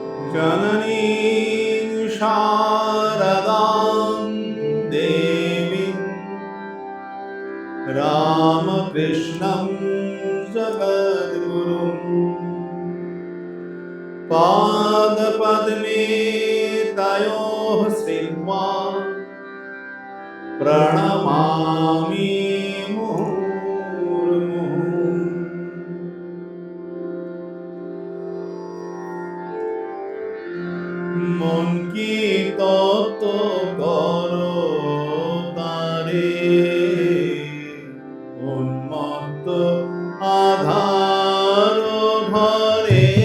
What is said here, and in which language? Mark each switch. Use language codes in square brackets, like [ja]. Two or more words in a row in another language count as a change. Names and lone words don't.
[sa] जननीं शारदां देवीं रामकृष्णं जगद्गुरुं पादपद्मे तयोः श्रीत्वा प्रणमामि मुहुर्मुहुः। [bn] মন কি তত্ত্ব করো তারে, উন্মত্ত আধার ঘরে।